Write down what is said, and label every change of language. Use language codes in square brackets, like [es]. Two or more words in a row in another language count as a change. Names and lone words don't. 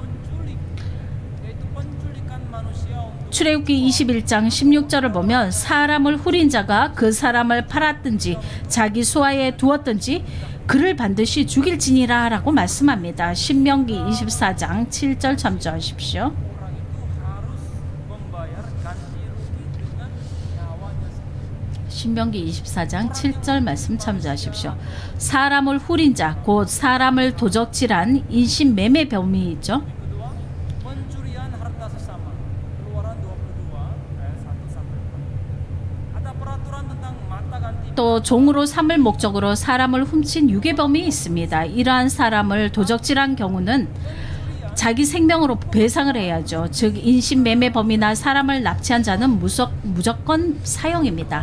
[ko] 출애굽기 21장 16절을 보면 사람을 후린 자가 그 사람을 팔았든지 자기 수하에 두었든지 그를 반드시 죽일지니라 라고 말씀합니다. 신명기 24장 7절 참조하십시오. [id] orang itu harus membayar ganti rugi dengan nyawanya sendiri. [ko] 신명기 24장 7절 말씀 참조하십시오. 사람을 후린 자, 곧 사람을 도적질한 인신매매 범이 있죠. [id] Kedua, pencurian harta sesama. Keluaran 22 ayat 1. [ko] 또 종으로 삼을 목적으로 사람을 훔친 유괴범이 있습니다. 이러한 사람을 도적질한 경우는 자기 생명으로 배상을 해야죠. 즉 인신매매범이나 사람을 납치한 자는 무조건 사형입니다.